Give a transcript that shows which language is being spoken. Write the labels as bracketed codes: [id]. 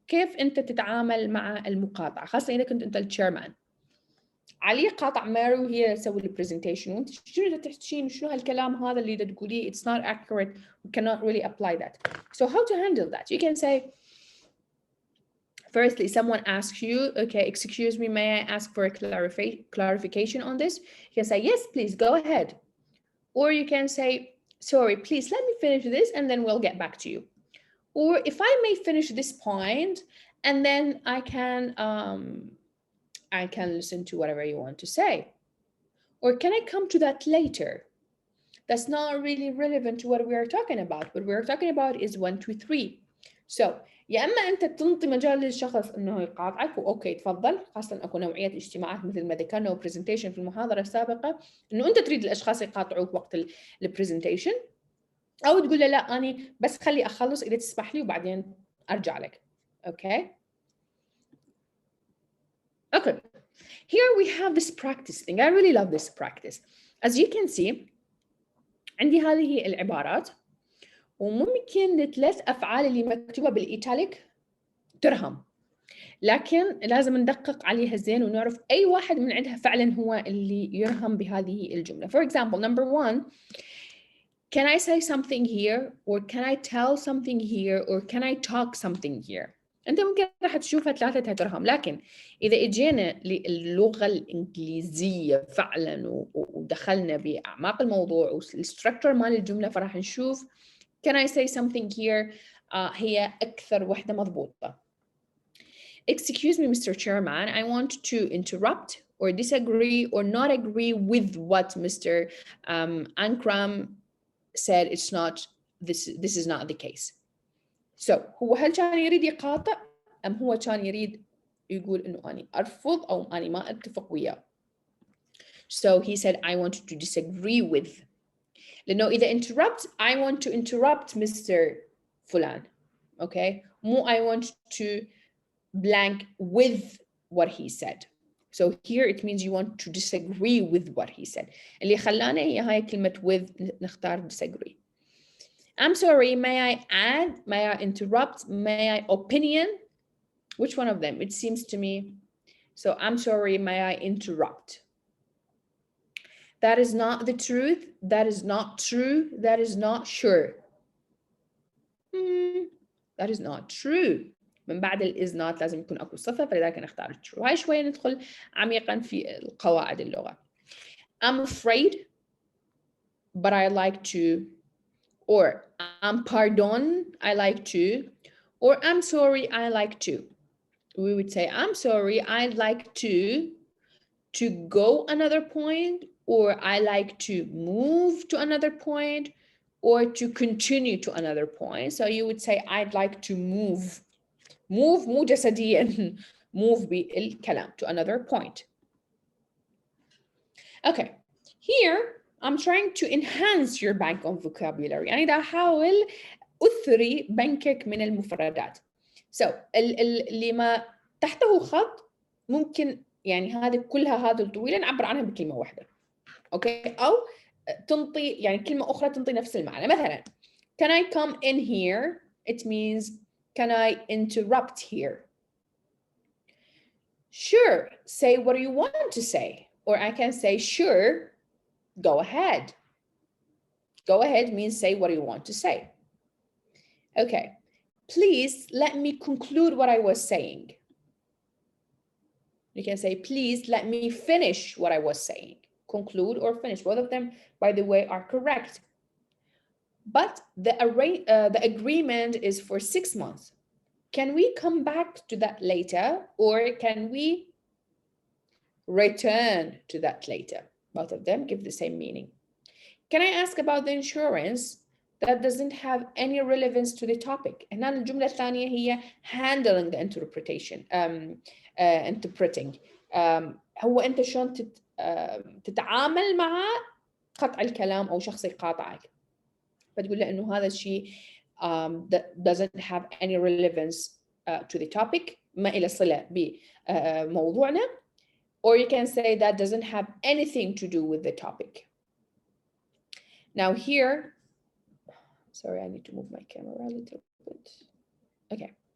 [ar] كيف أنت تتعامل مع المقاطعة، خاصة إذا كنت أنت الchairman. علي قاطع ماري وهي تسوي البرزنتيشن وانت شنو تحكين وشنو هالكلام هذا اللي تقوليه, [en] it's not accurate, we cannot really apply that. So how to handle that? You can say, firstly, someone asks you, okay, excuse me, may I ask for a clarification on this? You can say, yes, please, go ahead. Or you can say, sorry, please let me finish this and then we'll get back to you. Or if I may finish this point and then I can listen to whatever you want to say. Or can I come to that later? That's not really relevant to what we are talking about. What we are talking about is 1, 2, 3. [ar] So يا اما انت تنطي مجال للشخص انه يقاطعك واوكي تفضل، خاصه اكو نوعيه اجتماعات مثل ما ذكرنا وبرزنتيشن في المحاضره السابقه انه انت تريد الاشخاص يقاطعوك وقت البرزنتيشن، او تقول له لا اني بس خلي اخلص اذا تسمح لي وبعدين ارجع لك. اوكي. [en] Okay, here we have this practice thing. I really love this practice. As you can see, [ar] عندي هذه العبارات وممكن الثلاث أفعال اللي مكتوبة بالإيتاليك ترهم، لكن لازم ندقق عليها زين ونعرف أي واحد من عندها فعلا هو اللي يرهم بهذه الجملة. [en] For example, number 1, can I say something here, or can I tell something here, or can I talk something here? [ar] أنت ممكن راح تشوفها ثلاثة ترهم، لكن إذا إجينا للغة الإنجليزية فعلا ودخلنا بأعماق الموضوع والستركتور مال الجملة فراح نشوف [en] can I say something here [ar] هي أكثر وحدة مضبوطة. [en] excuse me, Mr. Chairman, I want to interrupt or disagree or not agree with what Mr. Ankram said. It's not, this is not the case. [ar] So هو هل كان يريد يقاطع أم هو كان يريد يقول إنه أنا أرفض أو أنا ما أتفق وياه. [en] So he said I want to disagree with. [ar] لأنه إذا [en] interrupt, I want to interrupt Mr. [ar] فلان. [en] Okay, مو I want to blank with what he said. So here it means you want to disagree with what he said. [ar] اللي خلانا هي هاي كلمة with نختار disagree. [en] I'm sorry, may I add, may I interrupt, may I opinion? Which one of them? It seems to me. So I'm sorry, may I interrupt? That is not the truth. That is not true. That is not sure. That is not true. [ar] من بعد is not لازم يكون أكو صفة فلذلك نختار true. هاي شوية ندخل عميقا في القواعد اللغة. [en] I'm afraid, but I like to. Or I'm pardon, I like to. Or I'm sorry, I like to. We would say, I'm sorry, I'd like to go another point, or I like to move to another point, or to continue to another point. So you would say, I'd like to move. [ar] Move مو جسديا. [en] Move بالكلام to another point. Okay, here I'm trying to enhance your bank of vocabulary. [ar] يعني دا أحاول أثري بنكك من المفردات. So اللي ما تحته خط ممكن يعني هذه كلها هذه الطويلة نعبر عنها بكلمة واحدة. أوكي أو تنطي يعني كلمة أخرى تنطي نفس المعنى. [en] مثلا can I come in here? It means can I interrupt here? Sure, say what you want to say. Or I can say sure, go ahead. Go ahead means say what you want to say. Okay, please let me conclude what I was saying. You can say, please let me finish what I was saying. Conclude or finish. Both of them, by the way, are correct. But the agreement is for 6 months. Can we come back to that later? Or can we return to that later? Both of them give the same meaning. Can I ask about the insurance? That doesn't have any relevance to the topic. [ar] هنا الجملة الثانية هي [en] handling the interpretation. Interpreting. [ar] هو أنت شلون تتعامل مع قطع الكلام أو شخص يقاطعك. فتقول له إنه هذا الشيء [en] that doesn't have any relevance to the topic. [ar] ما إله صلة بموضوعنا. [en] Or you can say that doesn't have anything to do with the topic. Now here, sorry, I need to move my camera a little bit. Okay.